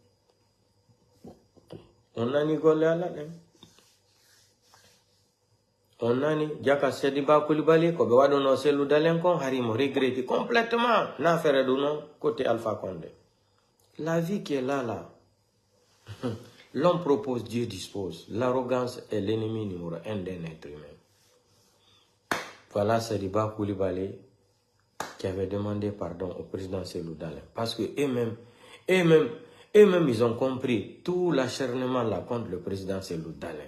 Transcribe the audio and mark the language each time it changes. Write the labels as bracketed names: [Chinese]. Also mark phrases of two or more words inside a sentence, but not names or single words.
[Fula] On a ni golle ala dem. On a ni jaka Sadiba Coulibaly ko be wado no Cellou Dalein kon harimo [French] regretter complètement [Fula] na faire do non côté Alpha Condé. [French] La vie qui est là. L'homme propose, Dieu dispose. L'arrogance est l'ennemi numéro 1 d'un être humain. Voilà Sadiba Coulibaly qui avait demandé pardon au président Cellou Dalein parce que eux-mêmes, ils ont compris tout l'acharnement là contre le président Cellou Dalein.